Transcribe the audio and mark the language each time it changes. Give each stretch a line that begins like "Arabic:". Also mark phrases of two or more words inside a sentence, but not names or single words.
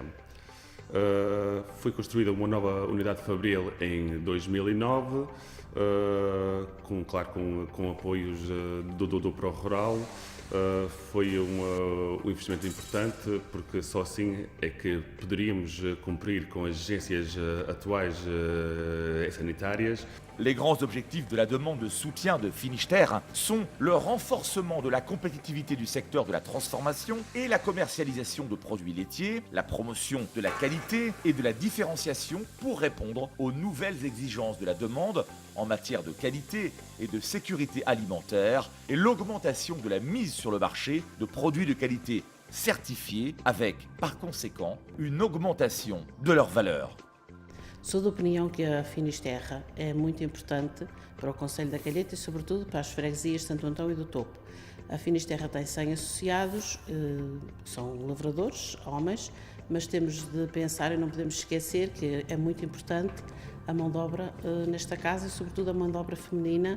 Portuguese: Foi construída uma nova unidade fabril em 2009, com apoios do ProRural. Foi um investimento importante, porque só assim é que poderíamos cumprir com as exigências atuais e sanitárias.
French: Les grands objectifs de la demande de soutien de Finisterre sont le renforcement de la compétitivité du secteur de la transformation et la commercialisation de produits laitiers, la promotion de la qualité et de la différenciation pour répondre aux nouvelles exigences de la demande en matière de qualité et de sécurité alimentaire et l'augmentation de la mise sur le marché de produits de qualité certifiés avec, par conséquent, une augmentation de leur valeur.
Portuguese: Sou da opinião que a Finisterra é muito importante para o Concelho da Calheta e, sobretudo, para as freguesias de Santo Antão e do Topo. A Finisterra tem 100 associados, que são lavradores, homens, mas temos de pensar e não podemos esquecer que é muito importante a mão de obra nesta casa e, sobretudo, a mão de obra feminina.